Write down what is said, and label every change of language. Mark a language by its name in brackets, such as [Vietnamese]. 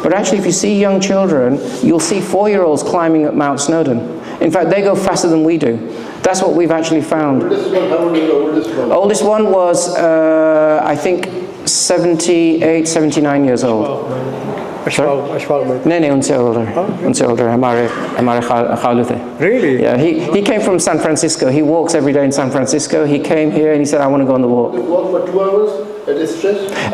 [English] But actually, if you see young children, you'll see 4-year-olds climbing up Mount Snowdon. In fact, they go faster than we do. That's what we've actually found. Oldest one, how old is the oldest one? Oldest one was, I think, 78, 79 years old. [Hindi] Ashfaq भाई नहीं उनसे older हमारे खालू थे. [English] Really? Yeah, he came from San Francisco. He walks every day in San Francisco. He came here and he said, I want to go on the walk. Walk for 2 hours at a stretch?